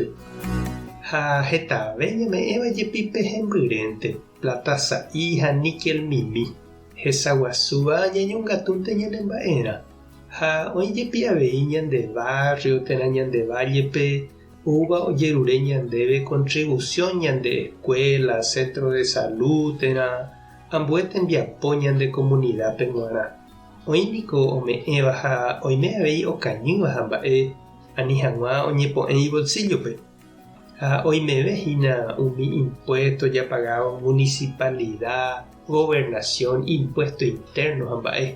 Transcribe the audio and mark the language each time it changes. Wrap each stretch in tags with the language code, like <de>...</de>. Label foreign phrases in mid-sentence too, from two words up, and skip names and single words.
<gn>Ha hetave ñame'ẽva jepi pe hembyrẽnte, plata sa'i ha níquel mimi. Hesaguasúva ñañongatúnte ñanemba'erã. Ha oĩjepi avei ñande barrio térã ñande vallepe ouva ojerure ñandéve contribución ñande escuela,</gn> <es>centro de salud</es> <gn>térã ambue tembiapo ñande comunidadpe g̃uarã. Oĩniko ome'ẽva ha oime avei okañýva ha mba'e ani hag̃ua oñepo'ẽ ibolsillope. Ha oimevehína umi impuesto japagaba municipalidad, gobernación,</gn> <es>impuesto interno</es> <gn>ha mba'e.</gn>